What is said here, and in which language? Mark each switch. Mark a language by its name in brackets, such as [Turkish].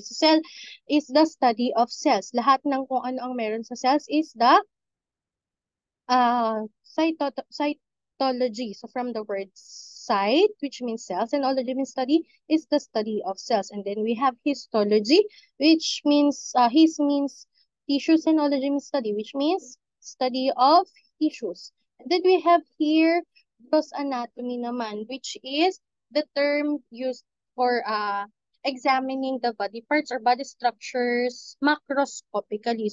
[English] So, cell is the study of cells. [Filipino] Lahat ng kung ano ang meron sa cells [English] is the cytology. So, from the word cyte, which means cells, and ology means study, is the study of cells. And then we have histology, which means, his means tissues, and ology means study, which means study of tissues. And then we have here gross anatomy naman, which is the term used for examining the body parts or body structures macroscopically.